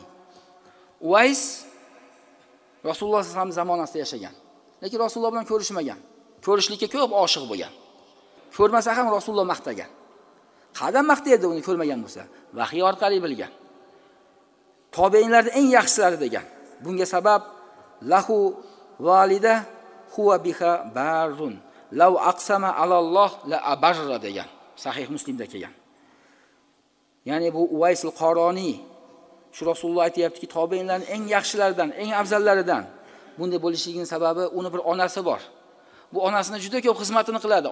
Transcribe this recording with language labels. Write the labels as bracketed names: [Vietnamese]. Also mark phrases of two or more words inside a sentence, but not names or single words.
[Uzbek] Uways Rasululloh [Arabic] صلى الله عليه وسلم [Uzbek] zamonasida yashagan. Lekin Rasululloh bilan ko'rishmagan. Ko'rishlikka ko'p oshiq bo'lgan. Ko'rmasa ham Rasululloh maqtagan. Qadam maqtaydi uni ko'rmagan bo'lsa, vahiy orqali bilgan. Tobe'inlarning eng yaxshilari degan. [Arabic] Bunga sabab له والدة هو بها بر. لو أقسم على الله لأبره degan. [Uzbek] Sahih Muslimda kelgan. Ya'ni bu Uwaysul Qoroniy shu Rasululloh aytayaptiki, tobe'inlarning eng yaxshilaridan, eng afzallaridan. Bunday bo'lishining sababi uni bir onasi bor. Bu onasini juda ko'p xizmatini qiladi.